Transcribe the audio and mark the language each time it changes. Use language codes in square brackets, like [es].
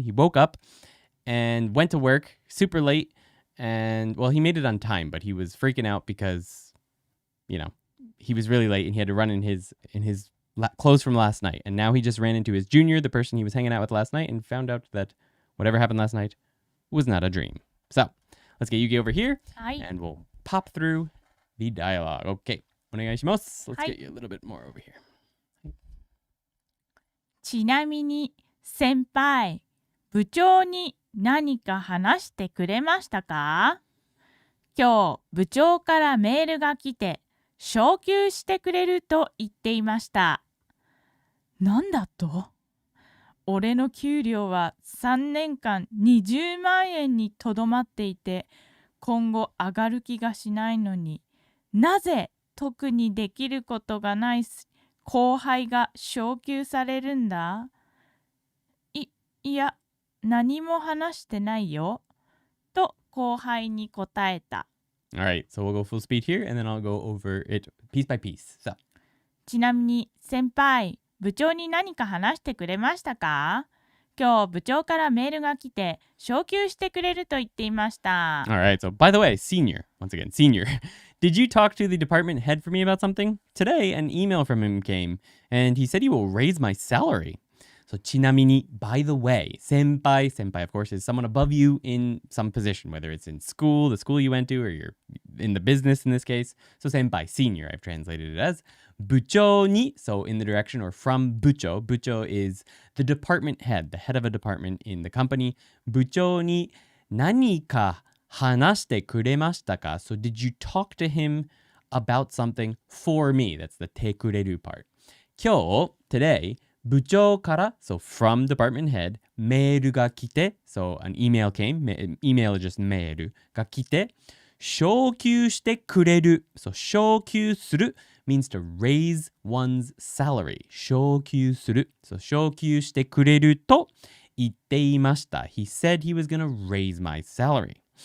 [en] He woke up and went to work super late, and well, he made it on time, but he was freaking out because, he was really late and he had to run in his clothes from last night. And now he just ran into his junior, the person he was hanging out with last night, and found out that whatever happened last night was not a dream. So let's get Yuki over here, and we'll pop through the dialogue. Okay, onegaishimasu. Let's get you a little bit more over here. [ja] ちなみに先輩、部長に何か話してくれましたか？今日部長からメールが来て昇給してくれると言っていました。なんだと？俺の給料は3年間20万円にとどまっていて今後上がる気がしないのになぜ特にできることがない後輩が昇給されるんだ？いや、何も話してないよ。と後輩に答えた。 [en] Alright, so we'll go full speed here, and then I'll go over it piece by piece. So. [ja] ちなみに、先輩、部長に何か話してくれましたか？今日部長からメールが来て昇給してくれると言っていました。 [en] Alright, so by the way, senior, once again, senior. Did you talk to the department head for me about something? Today, an email from him came, and he said he will raise my salary. So, ちなみに, by the way, senpai, of course, is someone above you in some position, whether it's in school, the school you went to, or you're in the business in this case. So, senpai, senior, I've translated it as. 部長に, so in the direction or from 部長. 部長 is the department head, the head of a department in the company. [ja] 部長に何か話してくれましたか? [en] So did you talk to him about something for me? That's the てくれる part. 今日, today, 部長から, so from department head, メールが来て, so an email came, email is just メールが来て、昇給してくれる. So 昇給する means to raise one's salary. [ja] 昇給する. So 昇給してくれると言っていました. [en] He said he was going to raise my salary.